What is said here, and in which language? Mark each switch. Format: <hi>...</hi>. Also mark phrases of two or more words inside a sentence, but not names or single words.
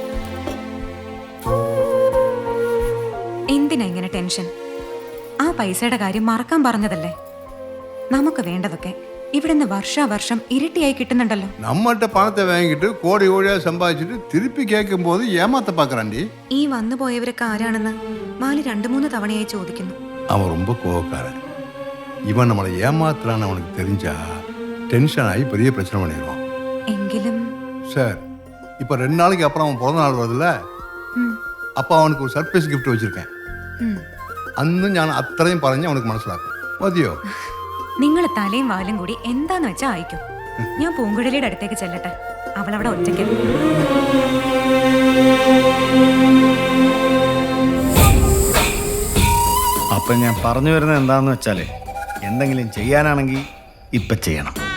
<ml>എന്തിനാ ഇങ്ങനെ ടെൻഷൻ? ആ പൈസയുടെ കാര്യം മറക്കാൻ പറഞ്ഞതല്ലേ? നമുക്ക് വേണ്ടതൊക്കെ ഇവിടുന്ന് വർഷാവർഷം ഇരട്ടിയായി കിട്ടുന്നുണ്ടല്ലോ.</ml> <ta>நம்மகிட்ட பணத்தை வாங்கிட்டு கோடி கோடியா சம்பாதிச்சுட்டு திருப்பி கேட்கும் போது ஏமாத்த பார்க்கறான்டி.</ta> <ml>ഈ വന്നു പോയവരൊക്കെ ആരാണെന്ന് മാലി 2-3 തവണയായി ചോദിക്കുന്നു.</ml> <ta>அவன் ரொம்ப கோவக்காரன். இவன் நம்மளை ஏமாத்துறான்னு அவனுக்கு தெரிஞ்சா டென்ஷன் ஆகி பெரிய பிரச்சனை பண்ணிடுவான்.</ta> <ml>എങ്കിലും</ml> <ta>சார், இப்போ 2 நாளைக்கு அப்புறம் அவன் பிறந்த நாள் வருதுல்ல, அப்போ அவனுக்கு ஒரு</ta> <en>surprise gift</en> <ta>வச்சிருக்கேன்.</ta> <ml>അന്ന് ഞാൻ അത്രയും പറഞ്ഞ് അവനക്ക് മനസ്സിലാക്കും. മതിയോ? നിങ്ങൾ തലയും വാലും കൂടി എന്താന്ന് വെച്ചാ അയക്കും. ഞാൻ പൂങ്കുഴലിയുടെ അടുത്തേക്ക് ചെല്ലട്ടെ. അവളവിടെ ഒറ്റയ്ക്ക്. അപ്പം ഞാൻ പറഞ്ഞു വരുന്നത് എന്താന്ന് വെച്ചാലേ, എന്തെങ്കിലും ചെയ്യാനാണെങ്കിൽ ഇപ്പം ചെയ്യണം.</ml>